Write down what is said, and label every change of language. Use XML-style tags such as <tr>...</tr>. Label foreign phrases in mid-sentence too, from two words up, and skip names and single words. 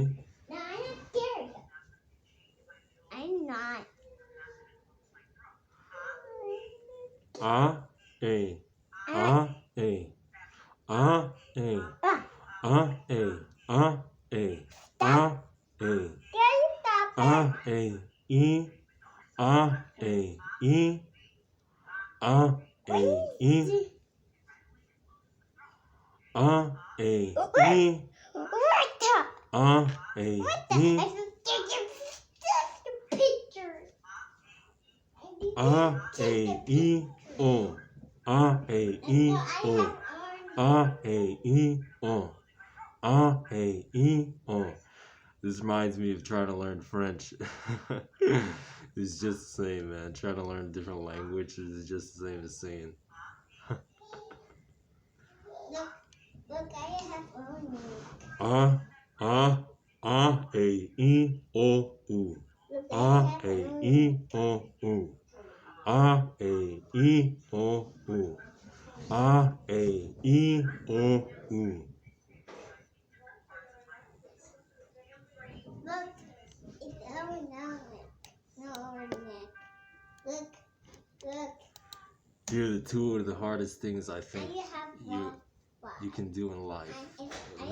<en>No, I'm not scared. I'm not. Ah. A. Ah. A. Ah. A. Ah. A. Ah. A. Ah. A. Stop it. A. E. A. E. A. E. A E What the? A What the? E I just take the picture. I need A to take E the E picture. O A E E No, I O have A E E O A E E O. This reminds me of trying to learn French. It's just the same, man. Trying to learn different languages is just the same as saying Look, look, I have orange. A A A E E O U Look, I A have E orange. E O U A E E O U A E E O U. Look, it's orange. No orange. Look, look. Here are the two of the hardest things I think I have you one. you can do in life. I</en>